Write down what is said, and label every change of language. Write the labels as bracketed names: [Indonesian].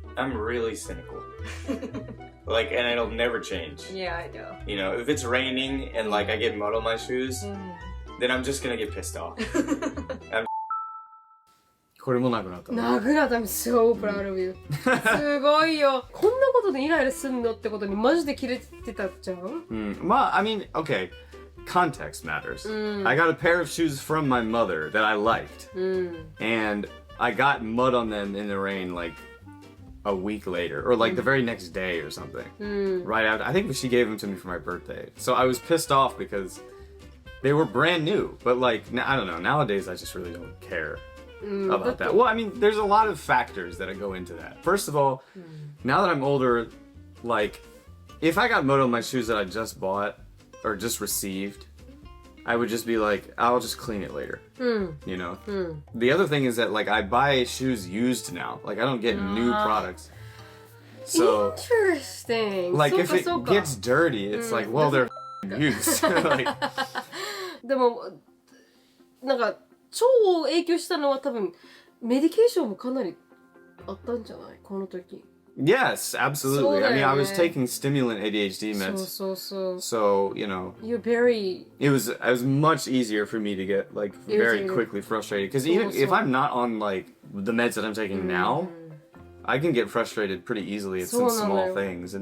[English] I'm really cynical. Like, and it'll never change. Yeah, I know. You know, if it's raining and like I get mud on my shoes, then I'm just gonna get pissed off. [Japanese] これもなくなった。なくなった。 [English] I'm so proud of you. [Japanese] すごいよ。こんなことでイライラすんのってことにマジでキレてたじゃん。 [English] まあ、I mean, okay. Context matters. I got a pair of shoes from my mother that I liked. And I got mud on them in the rain like a week later. Or like the very next day or something. Right after. I think she gave them to me for my birthday. So I was pissed off because they were brand new. But like, I don't know. Nowadays I just really don't care about that. Well, I mean, there's a lot of factors that go into that. First of all, now that I'm older, like, if I got mud on my shoes that I just bought or just received, I would just be like, I'll just clean it later. You know? The other thing is that, like, I buy shoes used now. Like, I don't get new products. So, Interesting. like, if it gets dirty, it's like, well, they're used. Like, [Japanese] でも、なんか、腸を影響したのは多分、メディケーションもかなりあったんじゃないこの時。 [English] Yes, absolutely. I mean, I was taking stimulant ADHD meds. So, you know, You're very... It was much easier for me to get, like, very quickly frustrated. Because even if I'm not on, like, the meds that I'm taking now, I can get frustrated pretty easily at some small things.